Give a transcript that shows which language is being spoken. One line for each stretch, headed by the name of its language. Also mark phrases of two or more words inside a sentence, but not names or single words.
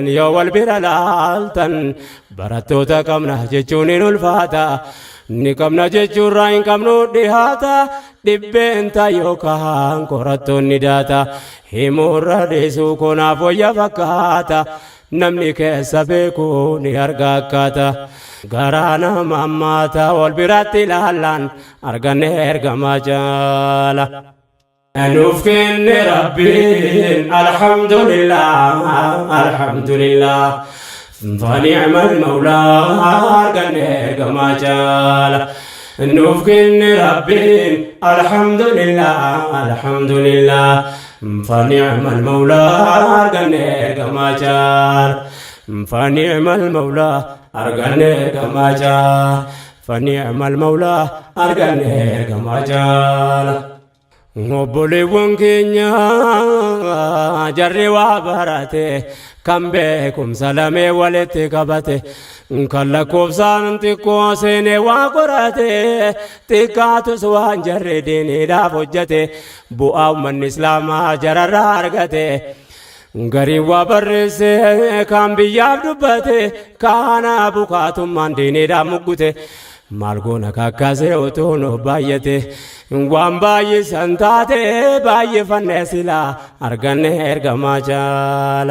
Oromo: yoo wal bira laaltan barattoota qabna jechuun hin ulfaata ni qabna jechuurraa hin qabnu dhihaata dhibbeenta yookaan qorattoonni daata himuurra dhiisuu konaaf wayya fakkaata namni keessa beeku ni arga akkaata garaa nama ammaata wal biratti ilaallaan arganne ergamaa jaala. Nuuf kenne rabbiin
Arabic: الحمد لله الحمد لله فنعم المولى
Oromo: arganne ergamaa jaala. Nuuf kenne rabbiin
Arabic: الحمد لله الحمد لله فنعم المولى
Oromo: arganne ergamaa jaala.
Arabic: فنعم المولى
Oromo: arganne ergamaa jaala.
Arabic: فنعم المولى
Oromo: arganne ergamaa jaala. Obboleewwan keenya jarri waa barate kan beekumsa lamee walitti qabate kan lakkoofsaan xiqqoo seenee waa qorate xiqqaatus waan jarri diiniidhaaf hojjate bu'aa ummanni islaamaa jararraa argate garii waa barreesse kan biyyaaf dubbate kaana bukaatummaan diiniidhaaf muggute maal goona kakkaasee otoo nu baay'ate waan baay'isan taate baay'ifannee silaa arganne ergamaa jaala.